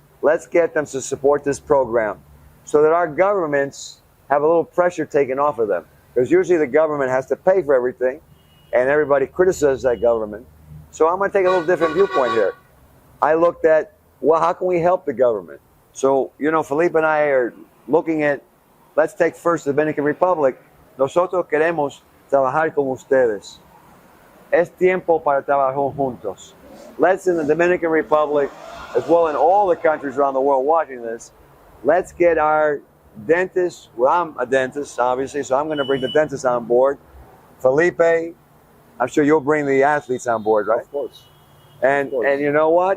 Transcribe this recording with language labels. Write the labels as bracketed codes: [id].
[en] Let's get them to support this program so that our governments have a little pressure taken off of them. Because usually the government has to pay for everything, and everybody criticizes that government. So I'm going to take a little different viewpoint here. I looked at, well, how can we help the government? So, you know, Felipe and I are looking at, let's take first the Dominican Republic. [es] Nosotros queremos trabajar con ustedes. Es tiempo para trabajar juntos. [en] Let's, in the Dominican Republic, as well in all the countries around the world watching this, let's get our dentists. Well, I'm a dentist, obviously, so I'm going to bring the dentists on board. Felipe, I'm sure you'll bring the athletes on board, right? Of course. And you know what?